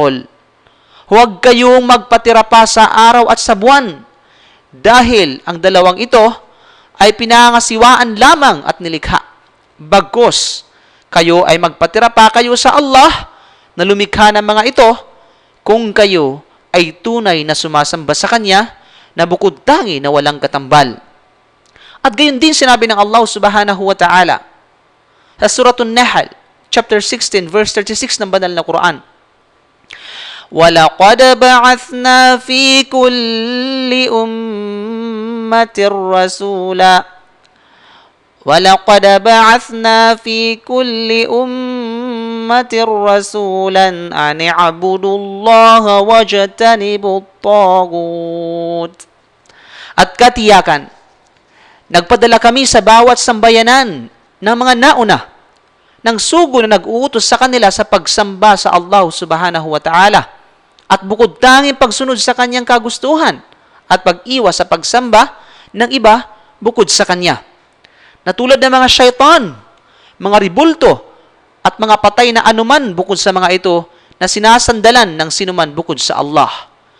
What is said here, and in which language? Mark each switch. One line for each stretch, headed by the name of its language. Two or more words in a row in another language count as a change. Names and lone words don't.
Filipino: Huwag kayong magpatira pa sa araw at sa buwan Dahil ang dalawang ito ay pinangasiwaan lamang at nilikha. Bagkus, kayo ay magpatira pa kayo sa Allah na lumikha ng mga ito kung kayo ay tunay na sumasamba sa Kanya na bukod tangi na walang katambal. At gayon din sinabi ng Allah
Arabic: سبحانه وتعالى
Filipino: sa Suratul Nahl, chapter 16, verse 36 ng banal na Quran.
Arabic: وَلَقَدْ بَعَثْنَا فِي كُلِّ أُمَّةٍ رَسُولًا وَلَقَدْ بَعَثْنَا فِي كُلِّ أُمَّةٍ رَسُولًا أَنِ اعْبُدُوا اللَّهَ وَاجْتَنِبُوا الطَّاغُوتَ.
Filipino: At katiyakan, nagpadala kami sa bawat sambayanan ng mga nauna ng sugo na nag-uutos sa kanila sa pagsamba sa Allah
Arabic: سبحانه وتعالى
Filipino: at bukod tanging pagsunod sa kanyang kagustuhan at pag-iwas sa pagsamba ng iba bukod sa kanya. Natulad ng mga syaitan, mga ribulto, at mga patay na anuman bukod sa mga ito na sinasandalan ng sinuman bukod sa Allah.